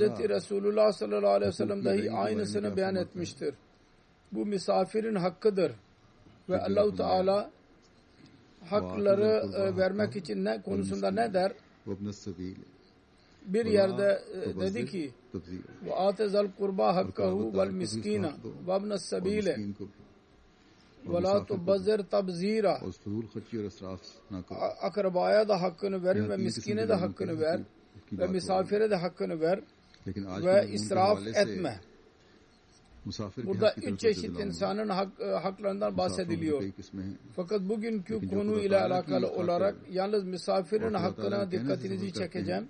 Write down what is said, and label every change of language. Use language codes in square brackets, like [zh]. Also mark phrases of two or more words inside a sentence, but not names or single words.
[tr] Resulullah [ar] صلى الله عليه وسلم [tr] dahi aynısını beyan etmiştir. Bu misafirin hakkıdır. Ve Allah-u Teala hakları vermek için ne konusunda ne der? Bir yerde dedi ki [ar] وَآتَ ذَا الْقُرْبَى حَقَّهُ وَالْمِسْكِينَ وَابْنَ السَّبِيلِ وَلَا تُبَذِّرْ تَبْذِيرًا. [tr] Akrabaya da hakkını verin ve miskine de hakkını ver ve misafire de hakkını ver ve israf etme. Burada üç çeşit insanın haklarından bahsediliyor. Fakat bugünkü konu ile alakalı olarak yalnız misafirin hakkına dikkatinizi çekeceğim.